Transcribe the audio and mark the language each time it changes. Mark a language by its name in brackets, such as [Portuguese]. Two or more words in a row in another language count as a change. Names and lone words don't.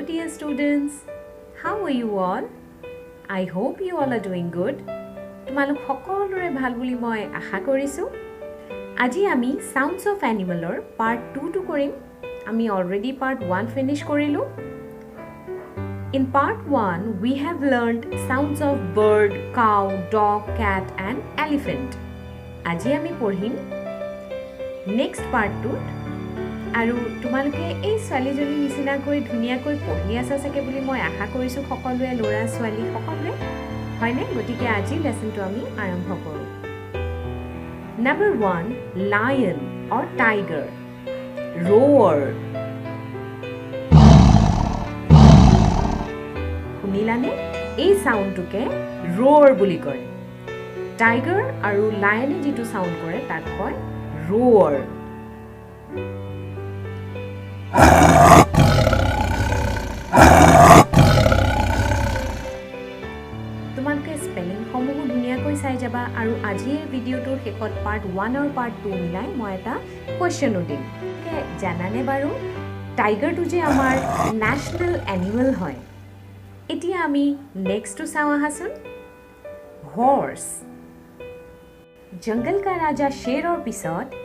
[English] students. How are you all? I hope you all are doing good. [Assamese] তোমালোক সকলোৰে ভাল বুলি মই আশা কৰিছো। আজি আমি [English] Sounds of Animalৰ part 2 [Assamese] টো কৰিম। আমি [English] already part 1 finish [Assamese] কৰিলো। [English] In part 1 we have learned sounds of bird, cow, dog, cat and elephant. [Assamese] আজি আমি পঢ়িম [English] next part 2 [Assamese] আৰু তোমালোকে এই ছোৱালীজনী নিচিনাকৈ ধুনীয়াকৈ পঢ়ি আছা চাগে বুলি মই আশা কৰিছো সকলোৱে ল'ৰা ছোৱালী সকলোৱে হয়নে গতিকে আজি লেসনটো আমি আৰম্ভ কৰো [English] Number 1 lion or tiger roar [Assamese] শুনিলানে এই সাউন্ডটোকে roar বুলি কয় টাইগাৰ আৰু লায়নে যেটো সাউন্ড কৰে তাক কয় roar তোমালোকে স্পেলিং সমূহ ধুনীয়াকৈ চাই যাবা আৰু আজিৰ ভিডিওটোৰ শেষত পাৰ্ট 1 আৰু পাৰ্ট 2 মিলাই মই এটা কোৱেশ্চনো দিম জানানে বাৰু টাইগাৰটো যে আমাৰ [English] national animal [Assamese] হয় এতিয়া আমি নেক্সটটো চাওঁ আহাচোন হৰ্স [Hindi] जंगल का राजा [Assamese] শেৰৰ পিছত